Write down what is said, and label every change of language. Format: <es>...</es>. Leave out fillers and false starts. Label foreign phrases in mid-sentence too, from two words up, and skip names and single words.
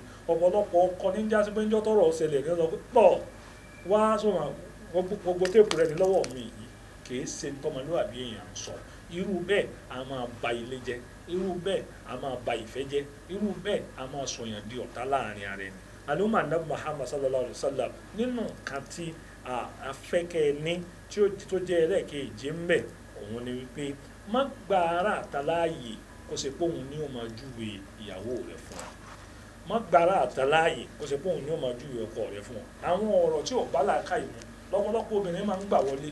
<yo>ọ̀pọ̀lọpọ̀ ọkọ ní jásí pé ńjọ́ tọ́rọ̀ ṣẹlẹ̀ ní ọlọ́pẹ́ pọ̀ wá sọ̀rọ̀ gbogbo téèpù rẹ̀ ní lọ́wọ́ mi yìí kìí ṣe tọmọlúwàbí èèyàn sọ. irú bẹ́ẹ̀ a máa ba ilé jẹ́, irú bẹ́ẹ̀ a máa ba ìfẹ́ jẹ́, irú bẹ́ẹ̀ a máa sọ̀yàn di ọ̀tá láàrin ara ẹni.</yo> <ar>اللهم نبي محمد صلى الله عليه وسلم</ar> <yo>nínú nǹkan tí afẹ́kẹ́ ní tó jẹ́ ẹlẹ́ẹ̀kejì ń bẹ̀ òun ni wípé má gba ara àtàláàyè kó ṣe pé òun ní ó máa júwe ìyàwó rẹ̀ fún ọ. má gba ara àtàláàyè kó ṣe pé òun ní ó máa júwe ọkọ rẹ̀ fún ọ. àwọn ọ̀rọ̀ tí ò bá làákàyè mu lọ́pọ̀lọpọ̀ obìnrin máa ń gbà wọlé.</yo>